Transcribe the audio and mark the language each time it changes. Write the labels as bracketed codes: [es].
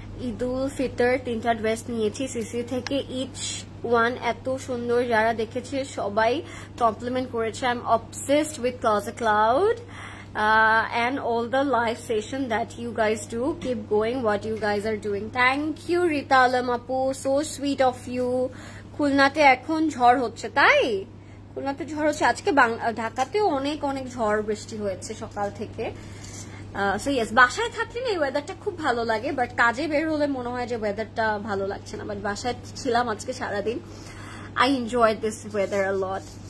[bn] ঈদুল ফিতর 3টা ড্রেস নিয়েছি সিসি থেকে, [en] each one [bn] এত সুন্দর, যারা দেখেছে সবাই কমপ্লিমেন্ট করেছে। [en] I am obsessed with closet cloud and all the live session that you guys do. Keep going what you guys are doing. Thank you Rita Alam apu, so sweet of you. [bn] খুলনাতে এখন ঝড় হচ্ছে, তাই? খুলনাতে ঝড় হচ্ছে আজকে, ঢাকাতেও অনেক অনেক ঝড় বৃষ্টি হয়েছে সকাল থেকে। সো ইয়েস, বাসায় থাকলে না এই ওয়েদারটা খুব ভালো লাগে, বাট কাজে বের হলে মনে হয় যে ওয়েদারটা ভালো লাগছে না। বাট বাসায় ছিলাম আজকে সারাদিন, [en] I enjoy this weather a lot.